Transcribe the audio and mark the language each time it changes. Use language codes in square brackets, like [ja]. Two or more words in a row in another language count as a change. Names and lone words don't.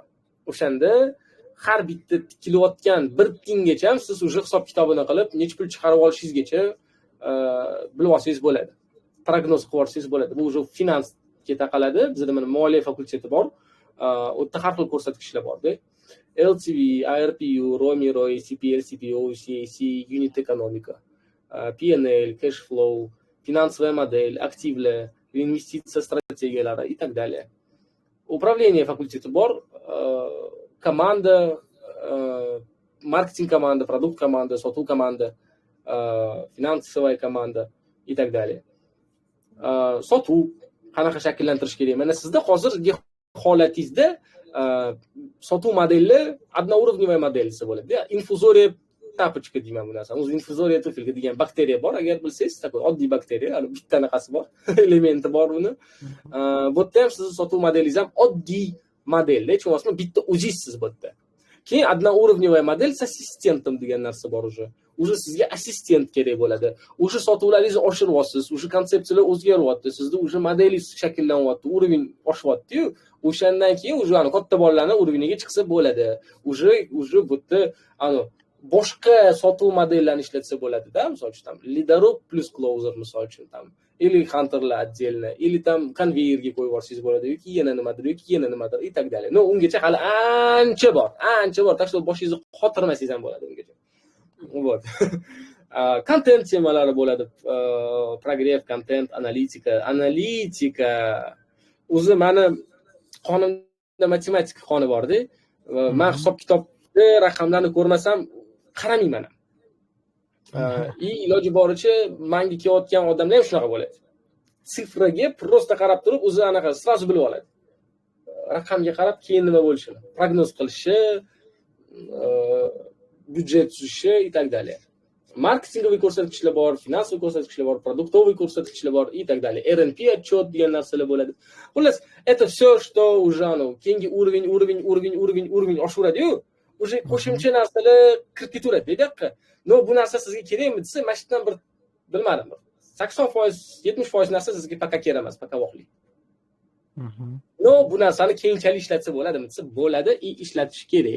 [uz] O'shanda har bitta tikilayotgan 1 tiyingacha siz o'sha hisob kitobini qilib, necha pul chiqarib olishingizgacha bilib olsangiz bo'ladi. Prognoz qilib olsangiz bo'ladi. Bu o'sha finansga taqaladi. Bizda mana moliya fakulteti bor. U yerda har xil ko'rsatkichlar bor-da. LTV, ARPU, ROMI, CPL, CPO, CAC, unit ekonomika, PNL, [en] cash flow, [ru] финансовая модель, [uz] активlar, investitsiya strategiyalari [ru] и так далее. [uz] Управление fakulteti bor, komanda, marketing komanda, produkt komanda, sotuv komanda, [ru] финансовая komanda и так далее. [uz] Sotuv qanaqa shakllantirish kerak? Mana sizda hozirgi holatingizda sotuv modeli одноуровневая model desa bo'ladi. Infuzoriya tapochka deyman bu narsani. O'zi infuzoriya tufilka degan bakteriya bor, agar bilsangiz, такой oddiy bakteriya, bitta anaqasi bor, elementi bor uni. Bu yerda ham sizning sotuv modelingiz ham oddiy modelda, hech bo'lmasa bitta o'zingizsiz bu yerda. Keyin [ru] одноуровневая model с ассистентом [uz] degan narsa bor уже. Уже sizga assistent kerak bo'ladi. Уже sotuvlaringizni oshiryapsiz, уже konsepsiyalar o'zgaryapti, sizda уже modelingiz shakllanyapti, уровень oshyapti-yu, o'shandan keyin уже katta bolalarning уровениga chiqsa bo'ladi. Уже bu yerda boshqa sotuv modellarini ishlatsa bo'ladi-da, misol uchun Lidorov plus Closer misol uchun или hunterlar отдельно, или konveyerga qo'yib yuborsangiz bo'ladi, yoki yana nimadir [ru] и так далее. [uz] No, ungacha hali ancha bor. [ru] Tak что [uz] boshingizni qotirmasangiz ham bo'ladi ungacha. Вот. Kontent temalari bo'ladi. Progrev, kontent, analitika. O'zi meni qonimda matematika qoni bor-da. Men hisob kitobda raqamlarni ko'rmasam qaramayman. Iloji boricha menga kelayotgan odamlar ham shunaqa bo'ladi. Sifraga prosta qarab turib, o'zi anaqa sразу bilib oladi. Raqamga qarab keyin nima bo'lishini, prognoz qilishi, byudjet tuzishi [ru] и так далее. [uz] Marketingoviy ko'rsatkichlar bor, finansoviy ko'rsatkichlar bor, produktoviy ko'rsatkichlar bor [ru] и так далее. [uz] RNP отчет degan narsalar bo'ladi. Xullas, [ru] это все, что уже [uz] keyingi уровень oshaveradi-yu, уже qo'shimcha narsalar kirib ketaveradi bu-yoqqa. No, bu narsa sizga kerakmi desa, mana shu yerdan bir bilmadim. 80%, 70% narsa sizga paka kerak emas, paka voqli. No, bu narsani keyinchalik ishlatsa bo'ladimi desa, bo'ladi, ishlatish kerak.